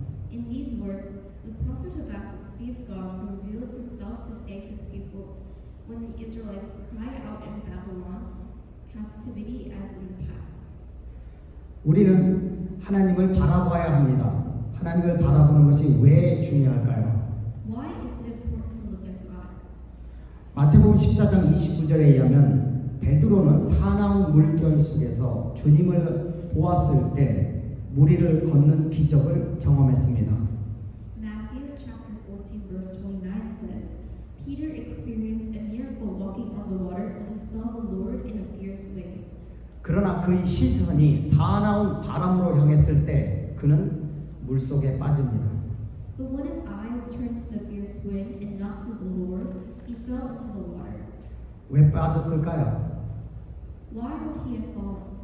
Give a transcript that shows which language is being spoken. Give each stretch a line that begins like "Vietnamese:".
English: In these words, the prophet Habakkuk sees God who reveals Himself to save His people when the Israelites cry out in Babylon captivity as in the past.
Korean: 우리는 하나님을 바라봐야 합니다. 하나님을 바라보는 것이 왜 중요할까요?
English: Why is it important to look at God?
Korean: 마태복음 14장 29절에 의하면 베드로는 사나운 물결 속에서 주님을 보았을 때 무리를 걷는 기적을 경험했습니다.
English: Matthew chapter 14 verse 29 says, Peter experienced a miracle walking on the water and he saw the Lord in a fierce way.
Korean: 그러나 그의 시선이 사나운 바람으로 향했을 때 그는 물속에 빠집니다.
English: But when his eyes turned to the fierce wind and not to the Lord, he fell into the water.
Korean: 왜 빠졌을까요?
English: Why would he have fallen?